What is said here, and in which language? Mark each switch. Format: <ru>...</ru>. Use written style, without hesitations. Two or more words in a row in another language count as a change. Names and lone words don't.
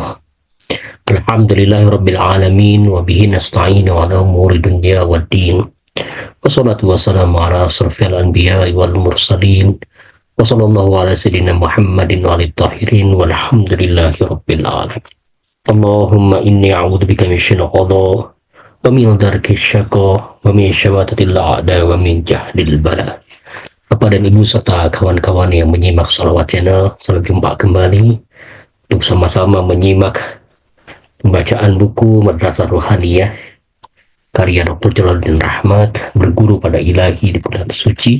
<ar>الحمد لله رب العالمين وبه نستعين على أمور الدنيا والدين. والصلاة والسلام على أشرف الأنبياء والمرسلين. وصلى الله على سيدنا محمد وآله الطاهرين والحمد لله رب العالمين. اللهم إني أعوذ بك من شر القضاء ومن درك الشقاء ومن شماتة الأعداء ومن جهد البلاء.</ar> <id>Bapak dan Ibu serta kawan-kawan yang menyimak salawat channel, selamat jumpa kembali untuk sama-sama menyimak pembacaan buku Madrasah Ruhaniyah karya Dr. Jalaluddin Rahmat, berguru pada ilahi di bulan suci.</id>